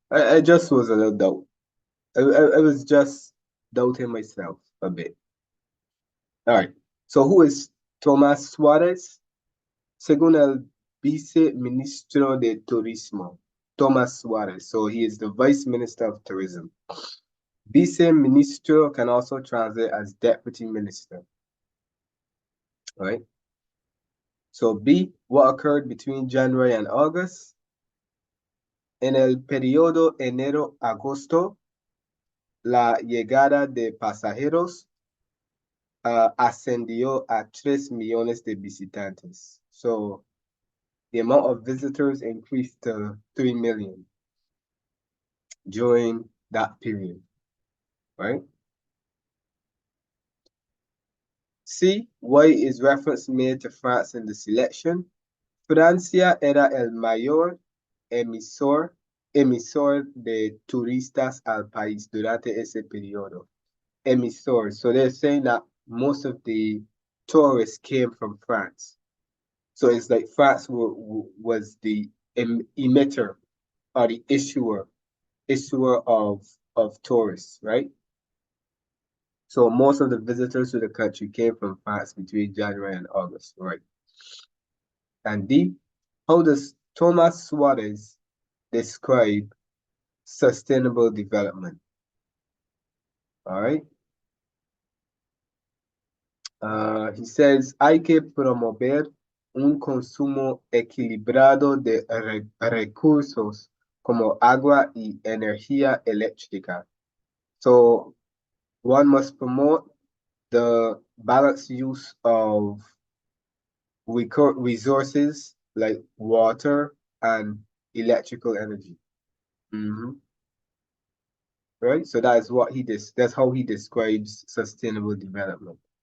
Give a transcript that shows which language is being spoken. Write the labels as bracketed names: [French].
[English] I just was a little doubt. I was just doubting myself a bit. All right. So who is Tomás Suárez? [Spanish] Según el viceministro de Turismo, Tomás Suárez. [English] So he is the vice minister of tourism. Vice-ministro can also translate as deputy minister. All right. So B, what occurred between January and August? [Spanish] En el periodo enero-agosto, la llegada de pasajeros ascendió a 3 millones de visitantes. [English] So the amount of visitors increased to 3 million during that period, right? C, why is reference made to France in the selection? [Spanish] Francia era el mayor emisor de turistas al país durante ese periodo. Emisor. [English] So they're saying that most of the tourists came from France. So it's like France was the emitter or the issuer of tourists, right? So most of the visitors to the country came from France between January and August, right? And D, how does Thomas Suarez describe sustainable development? All right. He says, [Spanish] hay que promover un consumo equilibrado de recursos como agua y energía eléctrica. [English] So one must promote the balanced use of resources like water and electrical energy. Right? So that is what that's how he describes sustainable development.